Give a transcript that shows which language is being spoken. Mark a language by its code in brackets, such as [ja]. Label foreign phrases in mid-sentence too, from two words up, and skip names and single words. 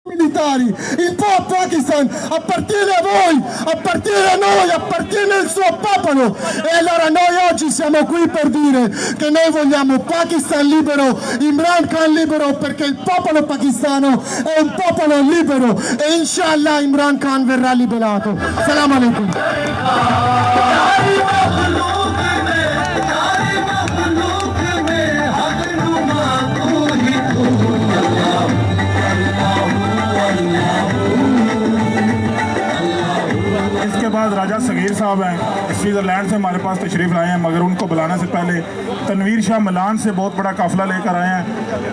[it] militari, il Pakistan appartiene a voi, appartiene a noi, appartiene al suo popolo. E allora noi oggi siamo qui per dire che noi vogliamo Pakistan libero, Imran Khan libero, perché il popolo pakistano è un popolo libero e inshallah Imran Khan verrà liberato. [ar] سلام عليكم. [ur] اس کے بعد راجہ صغیر صاحب ہیں، سوئٹزرلینڈ سے ہمارے پاس تشریف لائے ہیں، مگر ان کو بلانے سے پہلے تنویر شاہ میلان سے بہت بڑا قافلہ لے کر آئے ہیں.